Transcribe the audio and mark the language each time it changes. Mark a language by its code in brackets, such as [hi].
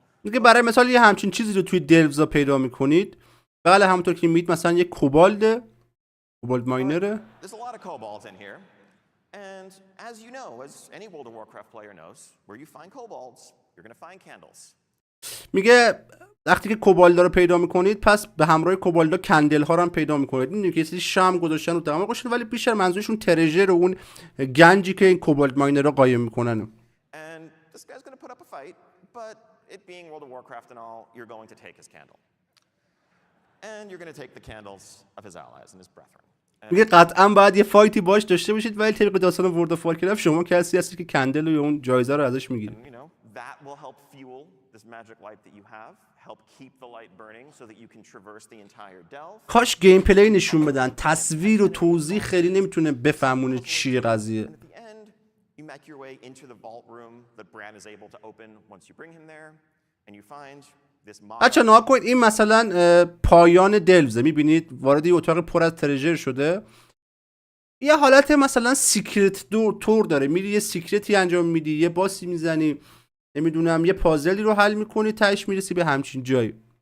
[fa] میگه برای مثال یه همچین چیزی رو توی دلوزا پیدا میکنید. بله همونطور که میگید مثلا یه کوبالد ماینره. [en] There's a lot of kobolds in here. And as you know, as any World of Warcraft player knows, where you find kobolds, you're going to find candles. [fa] میگه وقتی که کوبالدا رو پیدا میکنید پس به همراه کوبالدا کندل ها رو هم پیدا میکنید. میدونید که یه سری شمع گذاشتن و دماغ گذاشتن، ولی بیشتر منظورشون ترژر و اون گنجی که این کوبالد ماینرها قایم میکنن. [en] And this guy's going to put up a fight, but it being World of Warcraft and all, you're going to take his candle. And you're going to take the candles of his allies and his brethren. [fa] میگه قطعا باید یه فایتی باش داشته باشید، ولی طبق داستان ورلد اف وارکرفت شما کسی هستی که کندل و اون جایزه رو ازش میگیرید. [en] That will help fuel this magic light that you have, help keep the light burning so that you can traverse the entire delve. [fa] کاش گیم پلی نشون بدن. تصویر و توضیح خیلی نمیتونه بفهمونه چیه قضیه. [en] At the end, you make your way into the vault room that Bran is able to open once you bring him there, and you find this mod. [fa] بچا نها کنید، این مثلا پایان دلوزه. میبینید وارد یه اتاق پر از ترژر شده. یه حالت مثلا سیکرت تور داره. میری یه سیکرتی انجام میدی، یه باسی میزنی، نمیدونم یه پازلی رو حل میکنی، تهش میرسی به همچین جایی.